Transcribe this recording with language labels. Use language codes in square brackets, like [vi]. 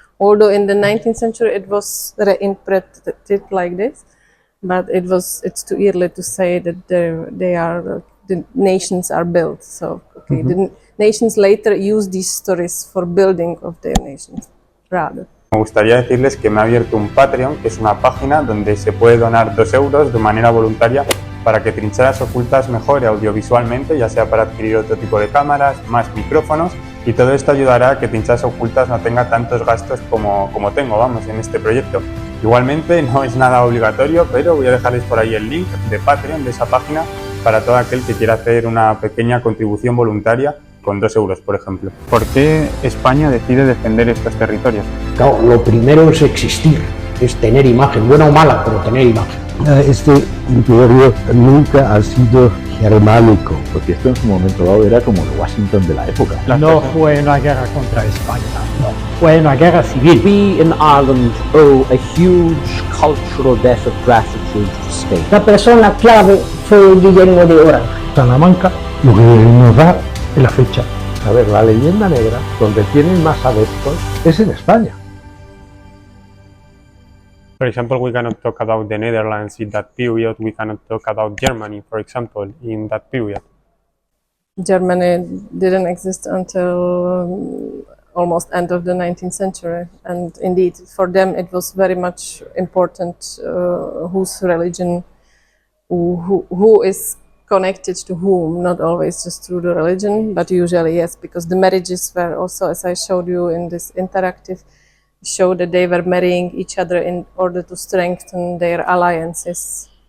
[en] Although in the 19th century it was reinterpreted like this. But it's too early to say that the nations are built. So the nations later use these stories for building of their nations. rather. [es] Me gustaría decirles que me ha abierto un Patreon, que es una página donde se puede donar 2 euros de manera voluntaria para que Trincheras Ocultas mejore audiovisualmente, ya sea para adquirir otro tipo de cámaras, más micrófonos, y todo esto ayudará a que Trincheras Ocultas no tenga tantos gastos como tengo, vamos, en este proyecto. Igualmente no es nada obligatorio, pero voy a dejarles por ahí el link de Patreon, de esa página, para todo aquel que quiera hacer una pequeña contribución voluntaria con 2 euros, por ejemplo. ¿Por qué España decide defender estos territorios? Claro, lo primero es existir, es tener imagen, buena o mala, pero tener imagen. Este imperio nunca ha sido germánico, porque esto en su momento dado era como el Washington de la época. No fue una guerra contra España, no. Fue una guerra civil. [en] We in Ireland owe a huge cultural debt of gratitude to the state. [es] La persona clave fue Guillermo de Orange. Salamanca, lo que nos da es la fecha. A ver, la leyenda negra, donde tienen más adeptos, es en España. [en] For example, we cannot talk about the Netherlands in that period, we cannot talk about Germany, for example, in that period. Germany didn't exist until almost end of the 19th century, and indeed for them it was very much important whose religion, who is connected to whom, not always just through the religion, but usually yes, because the marriages were also, as I showed you in this interactive, show that they were marrying each other in order to strengthen their alliances.